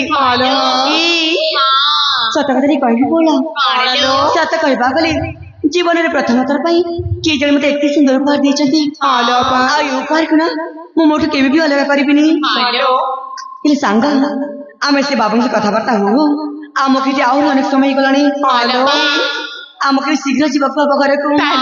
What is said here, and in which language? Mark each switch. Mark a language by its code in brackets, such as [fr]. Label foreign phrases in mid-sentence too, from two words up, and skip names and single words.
[or] ଏ ସତ କଥା ରେ କହବି ବୋଲା ସତ କହବା ଗଲେ ଜୀବନରେ ପ୍ରଥମ ଥର ପାଇଁ କିଏ ଜଣେ ମତେ ଏତେ ସୁନ୍ଦର ଉପହାର ଦେଇଛନ୍ତି ଆଉ ଏ ଉପହାରକୁ ନା ମୁଁ ମୋଠୁ କେବେ ବି ଅଲଗା କରିବିନି। ହେଲେ ସାଙ୍ଗ ଆମେ ସେ ବାବୁଙ୍କ କଥାବାର୍ତ୍ତା ହଉ ଆମକୁ ଏଠି ଆହୁରି ଅନେକ ସମୟ ହେଇଗଲାଣି। ଆମକୁ ଶୀଘ୍ର ଯିବାକୁ ହବ ଘରକୁ।